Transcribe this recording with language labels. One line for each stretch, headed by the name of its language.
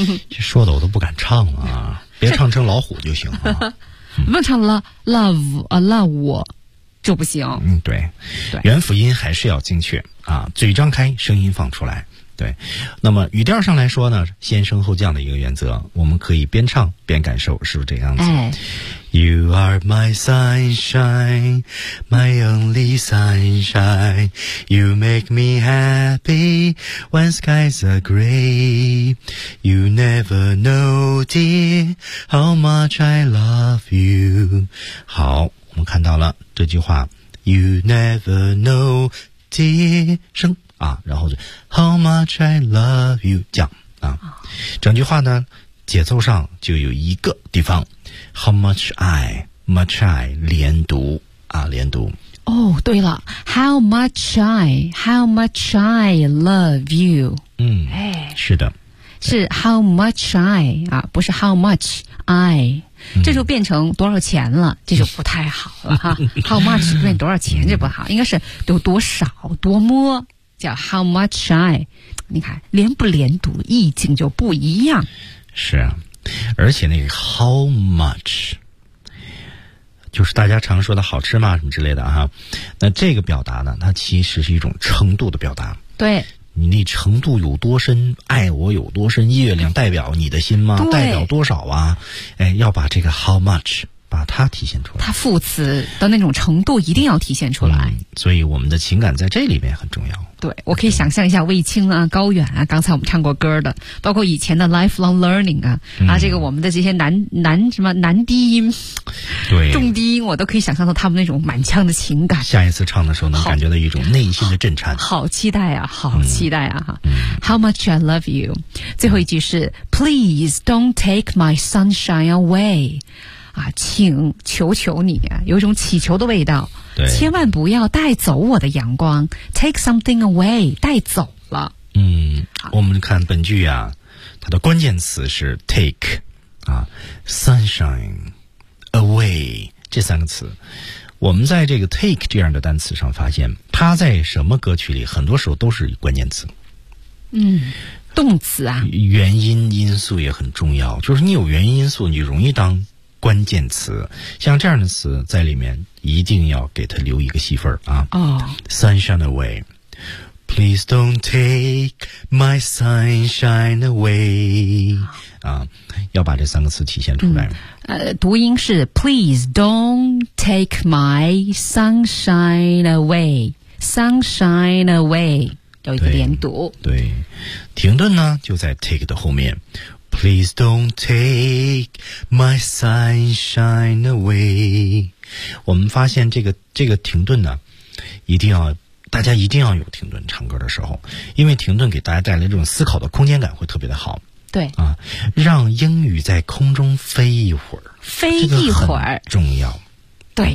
Chinese: 这说的我都不敢唱啊，别唱成老虎就行了。不唱
English: love, love
Chinese: 我就不行。对，对，元辅音还是要精确啊，嘴张开，声音放出来。对，那么语调上来说呢，先升后降的一个原则，我们可以边唱边感受，是不是这样子？哎、
English: You are my sunshine, my only sunshine. You make me happy when skies are gray. You never know, dear, how much I love you.
Chinese: 好。我们看到了这句话
English: You never know, dear,
Chinese: 声啊，然后就
English: How much I love you,
Chinese: 降啊，整句话呢节奏上就有一个地方
English: How much I, much I,
Chinese: 连读啊，连读。哦、
English: oh,
Chinese: 对了
English: How much I, how much I love you。
Chinese: 是的，是
English: How much I,
Chinese: 啊，不是 How much I,这就变成多少钱了、这就不太好了哈。How much 变多少钱这不好，应该是有多少多么，叫 How much I, 你看连不连读意境就不一样。是啊，而且那个
English: How much
Chinese: 就是大家常说的好吃吗什么之类的哈。那这个表达呢，它其实是一种程度的表达。对，你那程度有多深，爱我有多深，月亮代表你的心吗？代表多少啊？哎，要把这个
English: how much
Chinese: 把它体现出来，它副词的那种程度一定要体现出来。所以我们的情感在这里面很重要。对，我可以想象一下卫青啊、高远啊，刚才我们唱过歌的，包括以前的
English: lifelong learning
Chinese: 啊、这个我们的这些男什么男低音，对，重低音，我都可以想象到他们那种满腔的情感。下一次唱的时候能感觉到一种内心的震颤。好期待啊，好期待啊。
English: How much I love you. 最后一句是 Please don't take my sunshine away.
Chinese: 啊，请求求你，有一种祈求的味道。对，千万不要带走我的阳光 ，
English: take something away，
Chinese: 带走了。我们看本句啊，它的关键词是 take 啊 ，
English: sunshine away
Chinese: 这三个词。我们在这个 take 这样的单词上发现，它在什么歌曲里，很多时候都是关键词。动词啊，原因因素也很重要。就是你有原因因素，你容易当关键词，像这样的词在里面一定要给他留一个戏份啊。
English: Sunshine away. Please don't take my sunshine away.
Chinese: 啊，要把这三个词体现出来。
English: 读音是 Please don't take my sunshine away. Sunshine away.
Chinese: 有一个连读。对。停顿呢就在 take 的后面。
English: Please don't take my sunshine away.
Chinese: 我们发现这个停顿呢，一定要大家一定要有停顿唱歌的时候，因为停顿给大家带来这种思考的空间感会特别的好。对啊，让英语在空中飞一会儿，飞一会儿，这个、重要。对